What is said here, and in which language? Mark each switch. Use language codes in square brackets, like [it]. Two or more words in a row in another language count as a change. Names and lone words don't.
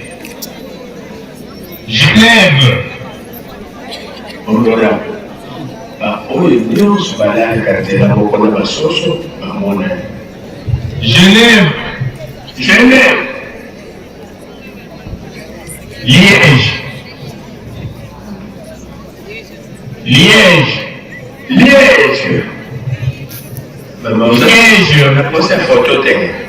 [ln] Olora, oyo nyonso balala kanzela moko na basoso babonani. [fr] Genève, Liège, Maman, on a posé une photo de